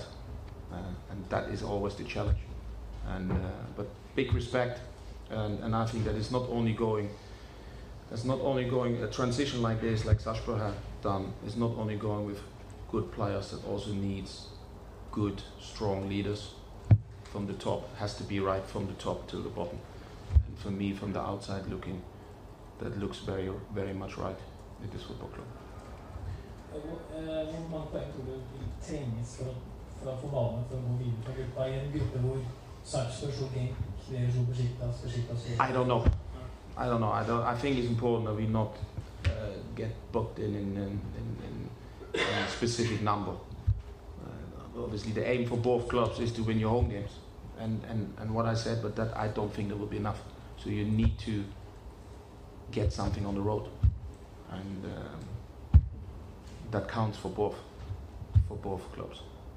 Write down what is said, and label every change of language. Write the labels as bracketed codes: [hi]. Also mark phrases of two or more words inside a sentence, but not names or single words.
[en] And that is always the challenge. And but big respect, and I think that it's not only going a transition like this, like Sarpsborg have done. It's not only going with good players, that also needs good, strong leaders from the top. It has to be right from the top to the bottom. And for me, from the outside looking, that looks very, very much right in this football club. [no] Hvor mange poeng tror du trenges for å få banen for å gå videre fra gruppa i en gruppe hvor Sarpsborg slo Genk, dere slo Besiktas? [en] I don't know. I think it's important that we not get booked in a specific number. Obviously, the aim for both clubs is to win your home games, and what I said, but that I don't think that will be enough. So you need to get something on the road, and that counts for both clubs.